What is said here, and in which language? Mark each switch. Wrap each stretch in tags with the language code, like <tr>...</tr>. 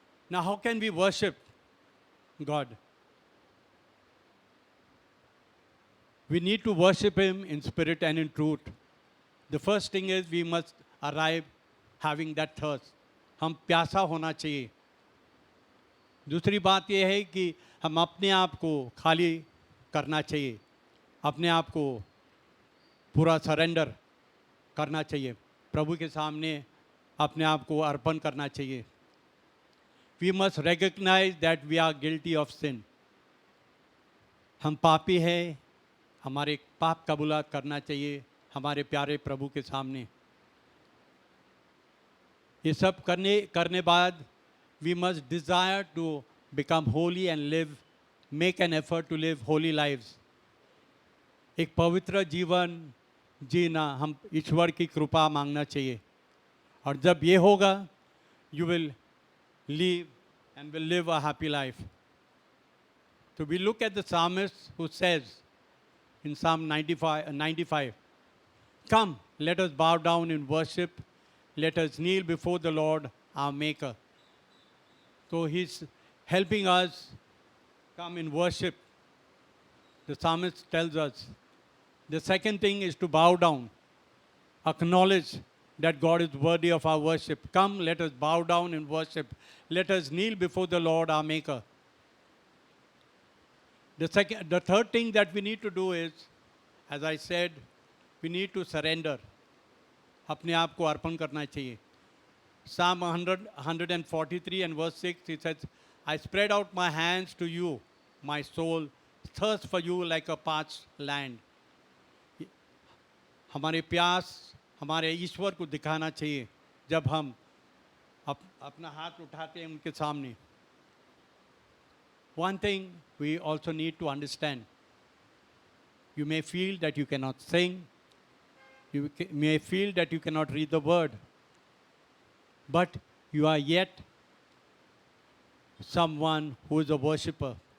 <en>Now, how can we worship God? We need to worship Him in spirit and in truth. The first thing is we must arrive having that thirst.</en> <hi>हम प्यासा होना चाहिए. दूसरी बात यह है कि हम अपने आप को खाली करना चाहिए, अपने आप को पूरा सरेंडर करना चाहिए, प्रभु के सामने अपने आप को अर्पण करना चाहिए.</hi> <en>We must recognise that we are guilty of sin.</en> <hi>हम पापी हैं, हमारे पाप कबूलात करना चाहिए हमारे प्यारे प्रभु के सामने. ये सब करने बाद</hi> <en>we must desire to become holy and make an effort to live holy lives.</en> <hi>एक पवित्र जीवन जीना हम ईश्वर की कृपा मांगना चाहिए. और जब ये होगा,</hi> <en>you will live and will live a happy life. So we look at the psalmist who says in Psalm 95, come, let us bow down in worship. Let us kneel before the Lord, our Maker. So He's helping us come in worship. The psalmist tells us. The second thing is to bow down, acknowledge that God is worthy of our worship. Come, let us bow down in worship. Let us kneel before the Lord, our Maker. The third thing that we need to do is, as I said, we need to surrender.</en> <hi>अपने आप को अर्पण करना चाहिए.</hi> <en>Psalm 143 and verse 6, it says, I spread out my hands to you, my soul thirsts for you like a parched land.</en> <hi>हमारे प्यास हमारे ईश्वर को दिखाना चाहिए जब हम अपना हाथ उठाते हैं उनके सामने.</hi> <en>One thing we also need to understand. You may feel that you cannot sing. You may feel that you cannot read the word. But you are yet someone who is a worshipper.</en>